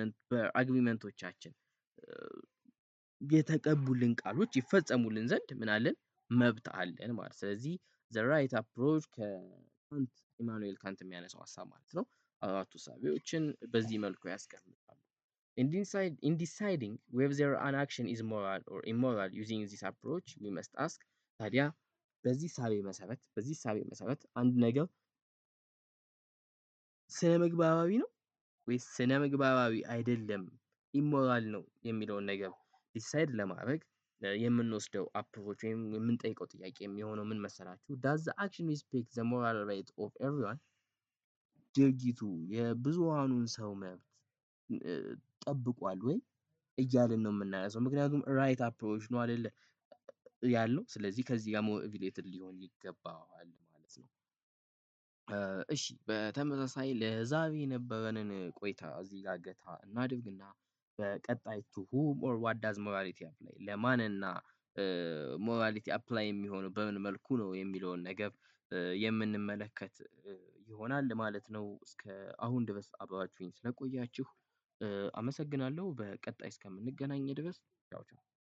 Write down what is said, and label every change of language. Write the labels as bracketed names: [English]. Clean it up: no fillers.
[Amharic] በአግሪመንቶቻችን የተቀቡልን ቃሎች ይፈጸሙልን ዘንድ ምን አለን መብት አለን ማለት። ስለዚህ ዘ ራይት አፕሮች ከካንት ኢማኑኤል ካንት የሚያነሳው ሀሳብ ማለት ነው። አራቱ ሳቢዎችን በዚህ መልኩ ያስቀምጣሉ። [English] In deciding whether an action is moral or immoral using this approach we must ask [Amharic] ታዲያ በዚህ ሳቤ መሰረት አንድ ነገር ስነ ምግባራዊ ነው ወይስ ስነ ምግባራዊ አይደለም ኢሞራል ነው የሚለውን ነገር ዲሳይድ ለማድረግ የምንወስደው አፕሮች ወይም የምንጠይቀው ጥያቄ የሚሆነው ምን መሰላችሁ? [English] does the action respect the moral right of everyone? [Amharic] ድርጊቱ የብዙሃኑን ሰው መብት ጠብቋል ወይ እያልን ነው የምናነሳው። ምክንያቱም ራይት አፕሮች ነው አይደለ ያልነው። ስለዚህ ከዚህ ጋር ሞር ሪሌትድ ሊሆን ይገባዋል ማለት ነው። እሺ በተመሳሳይ ለዛሬ የነበረንን ቆይታ እዚህ ጋር ገታ እናድርግና በቀጣይ [English] ቱ ሁም ኦር ዋት ዳዝ ሞራሊቲ አፕላይ [Amharic] ለማንና ሞራሊቲ አፕላይ የሚሆነው በምን መልኩ ነው የሚለውን ነገር የምንመለከት ይሆናል ማለት ነው። እስከ አሁን ድረስ አብራችሁኝ ስለቆያችሁ አመሰግናለሁ። በቀጣይ እስከምንገናኝ ድረስ ቻው ቻው።